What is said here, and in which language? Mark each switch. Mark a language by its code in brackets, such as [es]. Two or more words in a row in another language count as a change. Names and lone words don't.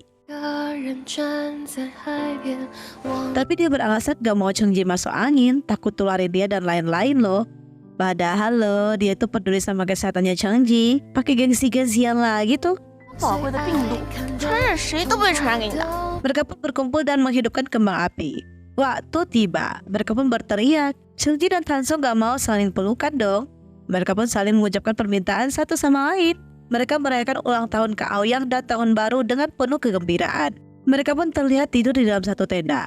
[zh] 个人站在海边，望 [id] Tapi dia beralasan gak mau Cheongji masuk angin, takut tularin dia dan lain-lain loh. Padahal loh, dia tuh peduli sama kesehatannya Cheongji. Pakai gengsi-gengsian lagi tuh. [zh] 宝贵的病毒，传染谁都不会传染给你的。 [id] Mereka pun berkumpul dan menghidupkan kembang api. Waktu tiba, mereka pun berteriak. Cheongji dan Tansung gak mau saling pelukan dong. Mereka pun saling mengucapkan permintaan satu sama lain. Mereka merayakan ulang tahun Kao Yang dan tahun baru dengan penuh kegembiraan. Mereka pun terlihat tidur di dalam satu tenda.